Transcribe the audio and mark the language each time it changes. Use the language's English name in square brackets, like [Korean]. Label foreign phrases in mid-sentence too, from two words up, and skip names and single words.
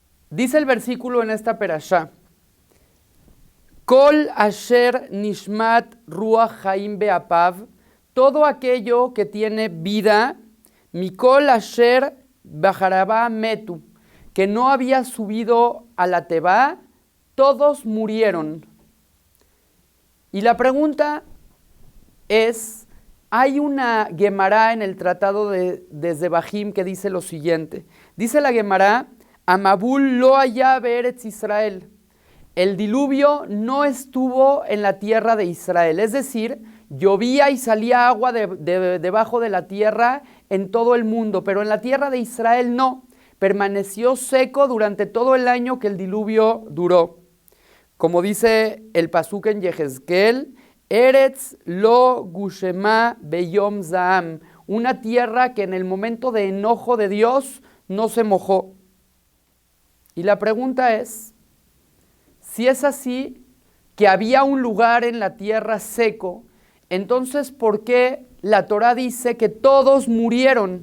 [Spanish] Dice el versículo en esta perashá: [Hebrew] כל אשר נשמת רוח חיים באפיו, [Spanish] todo aquello que tiene vida, [Hebrew] מכל אשר בחרבה מתו, [Spanish] que no había subido a la teba, todos murieron. Y la pregunta es, hay una Gemará en el tratado de Zebahim que dice lo siguiente. Dice la Gemará: [Hebrew] המבול לא היה בארץ ישראל. [Spanish] El diluvio no estuvo en la tierra de Israel, es decir, llovía y salía agua debajo de la tierra en todo el mundo, pero en la tierra de Israel no, permaneció seco durante todo el año que el diluvio duró. Como dice el pasuk en Yehezkel, [Hebrew] ארץ לא גושמה ביום זעם, [Spanish] una tierra que en el momento de enojo de Dios no se mojó. Y la pregunta es, si es así, que había un lugar en la tierra seco, entonces ¿por qué la Torá dice que todos murieron?